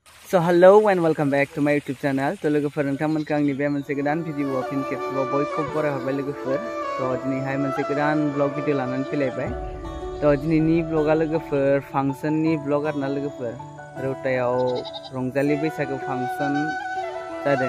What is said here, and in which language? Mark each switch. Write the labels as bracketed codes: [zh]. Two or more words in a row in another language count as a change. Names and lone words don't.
[en] So hello and welcome back to my YouTube channel. [brx] तो लोगोफोर नोंथांमोनखौ आंनि बे मोनसे गोदान भिडिअआव फिन खेबसेबाव बयखौबो बरायहरबाय लोगोफोर। तो दिनैहाय मोनसे गोदान [en] blog video [brx] लानानै फैलायबाय। तो दिनैनि ब्लगा लोगोफोर फांसननि ब्लग आरोना लोगोफोर। रौतायाव रंजालि बैसागु फांसन जादों।